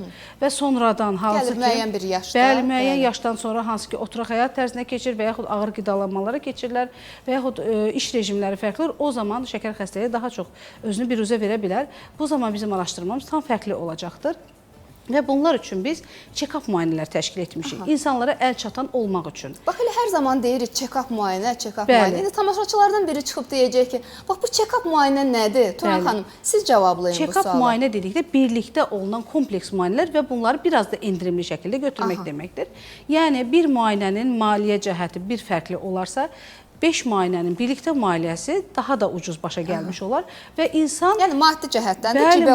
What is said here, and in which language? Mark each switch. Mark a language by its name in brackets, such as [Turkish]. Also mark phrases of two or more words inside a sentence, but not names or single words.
[Azerbaijani] Və sonradan hansı ki, müəyyən bir yaşda, müəyyən yaşdan sonra hansı ki, oturaq həyat tərzinə keçir və yaxud ağır qidalanmalara keçirlər və yaxud iş rejimləri fərqlidir, o zaman şəkər xəstəliyi daha çox özünü biruzə verə bilər. Bu zaman bizim araşdırmamız tam fərqli olacaqdır. Və bunlar üçün biz check-up müayinələr təşkil etmişik. İnsanlara əl çatan olmaq üçün. Bax, elə hər zaman deyirik check-up müayinə, check-up müayinə. İndi tamaşaçılardan biri çıxıb deyəcək ki, bax, bu check-up müayinə nədir? Turan xanım, siz cavablayın bu suala. Check-up müayinə dedikdə birlikdə olunan kompleks müayinələr və bunları biraz da endirimli şəkildə götürmək deməkdir. Yəni, bir müayinənin maliyyə cəhəti bir fərqli olarsa, 5 müayinənin birlikdə maliyyəsi daha da ucuz başa gəlmiş olar və insan Yəni maddi cəhətdən də bəli,